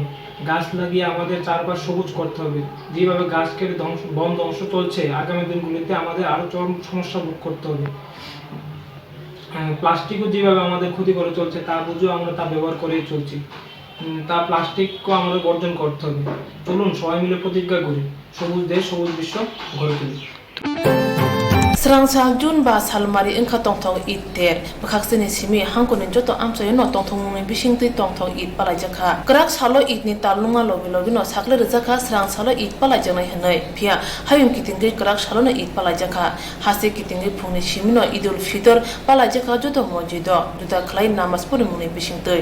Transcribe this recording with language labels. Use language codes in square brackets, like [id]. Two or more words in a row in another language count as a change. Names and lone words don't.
[bn] গাছ লাগিয়ে আমাদের চারপাশ সবুজ করতে হবে। যেভাবে গাছ কেটে বন ধ্বংস চলছে, আগামী দিনগুলিতে আমাদের আরও চরম সমস্যা ভোগ করতে হবে। প্লাস্টিকও যেভাবে আমাদের ক্ষতি করে চলছে, তা বুঝেও আমরা তা ব্যবহার করেই চলছি। তা প্লাস্টিকও আমাদের বর্জন করতে হবে। চলুন সবাই মিলে প্রতিজ্ঞা করি, সবুজ দেশ সবুজ বিশ্ব গড়ে তুলি। [trp] Srangsal Jun ba salmari inka tongtong it ter bakhaksini simi hangkoni joto amsoy no tongtong mi bishingti tongtong it pala jakha krak salo it ni talunga lobi lobi no sakle jakha srangsalo it pala janai hanai phia hayum kitingi krak salo no it pala jakha hase kitingi phungni simi no idul fitr pala jakha joto mojido juda khlai namas puri muni bishingtoi